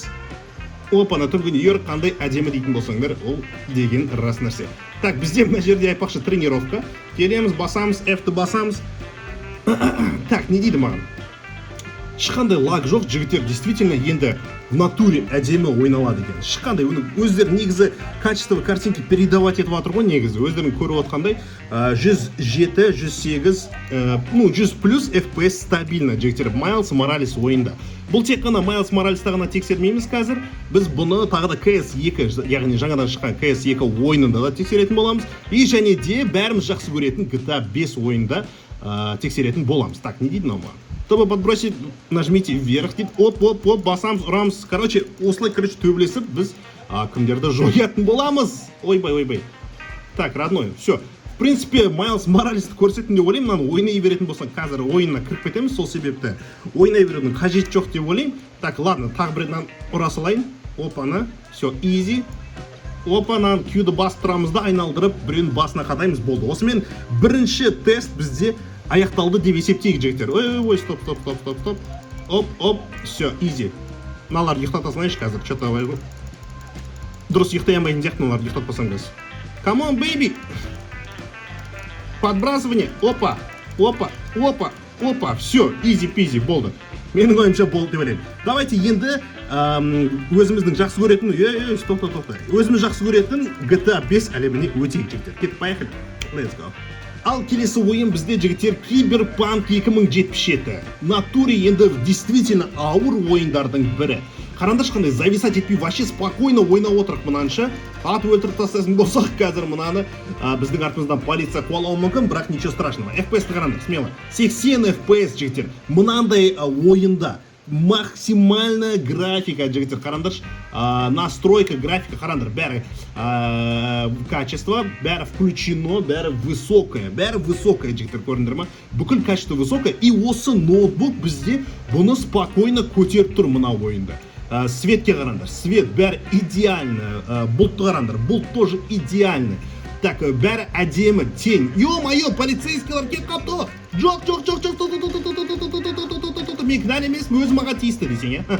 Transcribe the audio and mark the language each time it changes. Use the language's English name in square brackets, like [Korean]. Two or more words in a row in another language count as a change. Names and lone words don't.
[Kazakh] Опана түнгі Нью-Йорк қандай әдемі дейтін болсаңдар, ол деген рас нәрсе. Так, бізде мына жерде айтпақшы тренировка. Келеміз, басамыз, F-ті басамыз. Так, не дейді маған? Ешқандай лаг жоқ, жігіттер действительно енді [Russian] в натуре [Kazakh] әдемі ойналады екен. Ешқандай өздері негізі [Russian] качество картинки передавать [Kazakh] етіп жатыр ғой негізі. Өздерің көріп отқандай 107, 108, 100 плюс FPS стабильно жігіттер Miles Morales ойында. Бұл тек қана Miles Morales'та ғана тексермейміз қазір. Біз бұны тағы да CS2, яғни жаңадан шыққан CS2 ойынында да тексеретін боламыз. И және де бәріміз жақсы көретін GTA 5 ойында тексеретін боламыз. Так, не дейді мынау маған? [Russian] Чтобы подбросить, нажмите вверх, [Kazakh] дейді, оп, басамыз, ұрамыз. Короче, осылай, төбелесіп, біз кімдерді жоятын боламыз. Ойбай. [Russian] Так, родной, все. В принципе, [Kazakh] Miles Morales'ті көрсеттім деп ойлаймын, мынаны ойнай беретін болсаң, қазір ойынына кіріп кетеміз, сол себепті ойнай берудің қажет жоқ деп ойлаймын. [Russian] Так, ладно, [Kazakh] тағы бірінен ұра салайын. Опана, все, easy. Опанан Q-ді бастырамыз да айналдырып, біреудің басына қадаймыз, болды. Осымен бірінші тест бізде аяқталды деп есептейік жігіттер. Ой, стоп. Оп, все, easy. Мыналарды ұйықтата салайыншы қазір, что-то ғой. Дұрыс ұйықтай алмайтын сияқты мыналарды ұйықтатпасам қазір. [English] Come on, baby. [Russian] Подбрасывание. Опа. [Kazakh] Все, easy-peasy, болды. Менің ойымша болды деп ойлаймын. Давайте енді өзіміздің жақсы көретін, стоп. Өзіміз жақсы көретін GTA 5 әлеміне өтейік жігіттер. Кетіп поехали. [English] Let's go. [Kazakh] Ал келесі ойын бізде жігіттер Cyberpunk 2077. Натуре енді действительно ауыр ойындардың бірі. Қараңдаршы қандай зависать етпей, [Russian] вообще спокойно [Kazakh] ойнап отырық мынанша. Атып өлтіріп тастасын болсақ қазір мынаны біздің артымыздан полиция қуалауы мүмкін, бірақ [Russian] ничего страшного. [Kazakh] FPS-ті қараңдар, смело. 80 FPS жігіттер. Мынандай ойында [Russian] максимальная графика [Kazakh] жігіттер. Қараңдаршы, [Russian] настройка графика [Kazakh] қараңдар, бәрі качество, бәрі включено, бәрі высокое жігіттер, көрдіңдер ма? Бүкіл [Russian] качество высокое, [Kazakh] и осы ноутбук бізде бұны спокойно көтеріп тұр мына ойында. Светке қараңдар, свет бәрі идеально, бұлтты қараңдар, бұлт тоже идеально. Так, бәрі әдемі, тень. Ё-моё, полицейскийлар келіп қапты. Жоқ. Мен кінәлі емеспін, өзім аға тиісті десең, е?